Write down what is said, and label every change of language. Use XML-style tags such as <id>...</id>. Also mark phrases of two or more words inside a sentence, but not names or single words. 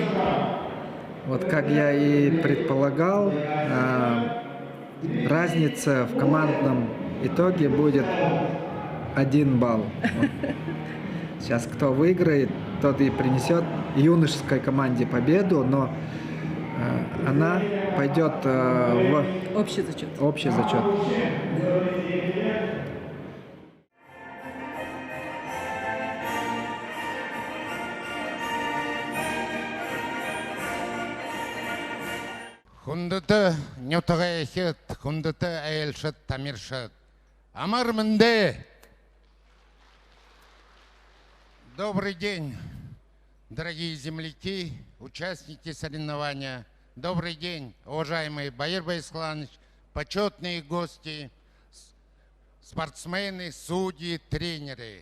<ru>Вот как я и предполагал, разница в командном итоге будет 1 балл. Вот. Сейчас кто выиграет, тот и принесет юношеской команде победу, но она пойдет в Общий зачет. общий зачет.</ru> <bua>Хүндэт нютгаэхет, хүндэт айлшат тамиршат. Амар мэнде.</bua> <ru>Добрый день, дорогие земляки, участники соревнования. Добрый день, уважаемый Баир Байсхланович, почетные гости, спортсмены, судьи, тренеры.</ru>